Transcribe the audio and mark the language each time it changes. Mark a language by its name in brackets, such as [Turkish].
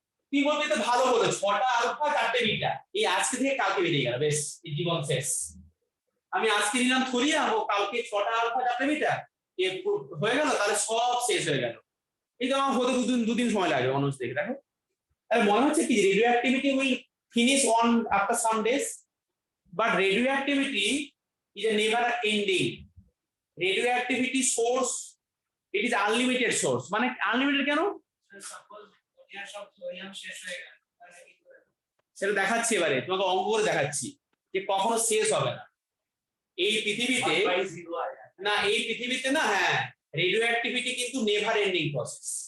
[Bangla] কি বলতে, তো ভালো বলে 6টা আলফা 4টে বিটা, এই আজকে থেকে কালকে বেরিয়ে গেল, বেশ, এই জীবন শেষ। আমি আজকে নিলাম থোরিয়াম ও কালকে 6টা আলফা 4টে বিটা হয়ে গেল, তাহলে সব শেষ হয়ে গেল। এই তো আমার হতে দুদিন সময় লাগবে মানুষ দেখে, দেখো। তাহলে মনে হচ্ছে কি [English] Radioactivity will finish on after some days, but radioactivity is a never ending. Radioactivity source, it is unlimited source. [Bangla] মানে unlimited কেন? সাপোজ ওটা সব সোডিয়াম শেষ হয়ে গেল, তাহলে কি করে? সেটা দেখাচ্ছি, এবারে তোমাকে অঙ্ক করে দেখাচ্ছি যে কখনো শেষ হবে না এই পৃথিবীতে। না, এই পৃথিবীতে না, হ্যাঁ, রেডিওঅ্যাক্টিভিটি কিন্তু নেভার এন্ডিং প্রসেস।